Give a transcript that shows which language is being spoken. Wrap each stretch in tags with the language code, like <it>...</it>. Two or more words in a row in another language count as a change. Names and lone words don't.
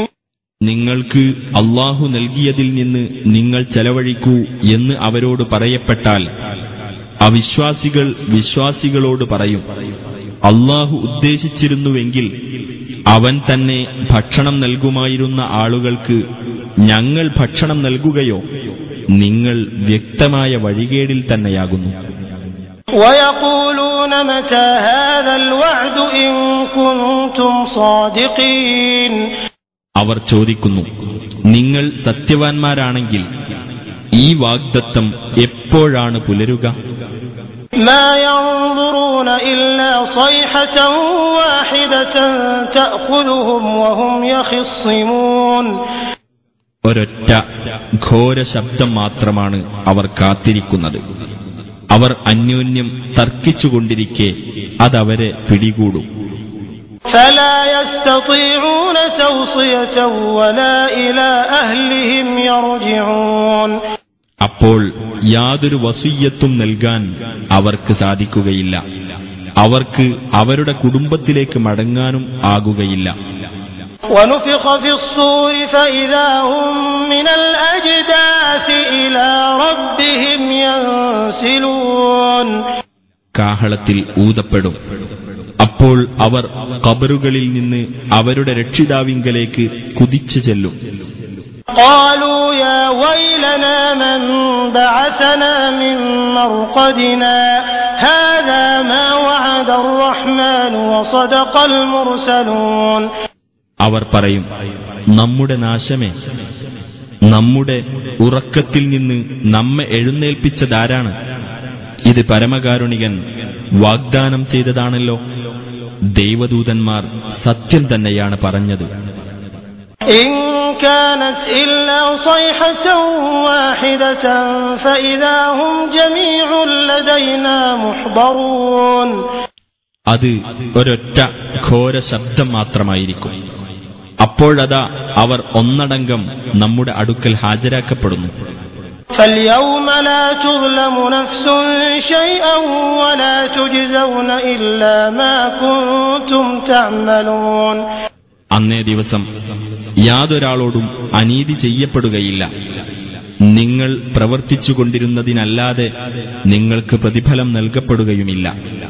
<ml>നിങ്ങൾക്ക് അല്ലാഹു നൽകിയതിൽ നിന്ന് നിങ്ങൾ ചെലവഴിക്കൂ എന്ന് അവരോട് പറയപ്പെട്ടാൽ അവിശ്വാസികൾ വിശ്വാസികളോട് പറയും, അല്ലാഹു ഉദ്ദേശിച്ചിരുന്നുവെങ്കിൽ അവൻ തന്നെ ഭക്ഷണം നൽകുമായിരുന്ന ആളുകൾക്ക് ഞങ്ങൾ ഭക്ഷണം നൽകുകയോ, നിങ്ങൾ വ്യക്തമായ വഴികേടിൽ തന്നെയാകുന്നു.</ml> <ar>ويقولون متى هذا الوعد إن كنتم صادقين.</ar> <ml>അവർ ചോദിക്കുന്നു, നിങ്ങൾ സത്യവാൻമാരാണെങ്കിൽ ഈ വാഗ്ദത്തം എപ്പോഴാണ് പുലരുക?</ml> <ar>ما ينظرون إلا صيحة واحدة تأخذهم وهم يخصمون.</ar> <ml>ഒരൊറ്റ ഘോര ശബ്ദം മാത്രമാണ് അവർ കാത്തിരിക്കുന്നത്. അവർ അന്യോന്യം തർക്കിച്ചുകൊണ്ടിരിക്കെ അതവരെ പിടികൂടും.</ml> <ar>فلا يستطيعون توصية ولا إلى أهلهم يرجعون.</ar> <ml>അപ്പോൾ യാതൊരു വസിയ്യത്തും നൽകാൻ അവർക്ക് സാധിക്കുകയില്ല, അവർക്ക് അവരുടെ കുടുംബത്തിലേക്ക് മടങ്ങാനും ആകുകയില്ല.</ml> <ar>ونفخ في الصور فإذا هم من الأجداث إلى ربهم ينسلون.</ar> <ml>കാഹളത്തിൽ ഊതപ്പെടും. അപ്പോൾ അവർ ഖബറുകളിൽ നിന്ന് അവരുടെ രക്ഷിതാവിങ്കലേക്ക് കുതിച്ചു ചെല്ലും.</ml> <ar>قالوا يا ويلنا من بعثنا من مرقدنا هذا ما وعد الرحمن وصدق المرسلون.</ar> <ml>അവർ പറയും, നമ്മുടെ നാശമേ, നമ്മുടെ ഉറക്കത്തിൽ നിന്ന് നമ്മെ എഴുന്നേൽപ്പിച്ചതാരാണ്? ഇത് പരമകാരുണികൻ വാഗ്ദാനം ചെയ്തതാണല്ലോ. ദൈവദൂതന്മാർ സത്യം തന്നെയാണ് പറഞ്ഞത്.</ml> <ar>إن كانت إلا صيحة واحدة فإذا هم جميع لدينا محضرون.</ar> <ml>അത് ഒരൊറ്റ ഘോര ശബ്ദം മാത്രമായിരിക്കും. അപ്പോഴതാ അവർ ഒന്നടങ്കം നമ്മുടെ അടുക്കൽ ഹാജരാക്കപ്പെടുന്നു.</ml> <ar>فاليوم لا تظلم نفس شيئا ولا تجزون إلا ما كنتم تعملون.</ar> <ml>അന്നേ ദിവസം യാതൊരാളോടും അനീതി ചെയ്യപ്പെടുകയില്ല. നിങ്ങൾ പ്രവർത്തിച്ചുകൊണ്ടിരുന്നതിനല്ലാതെ നിങ്ങൾക്ക് പ്രതിഫലം നൽകപ്പെടുകയുമില്ല.</ml>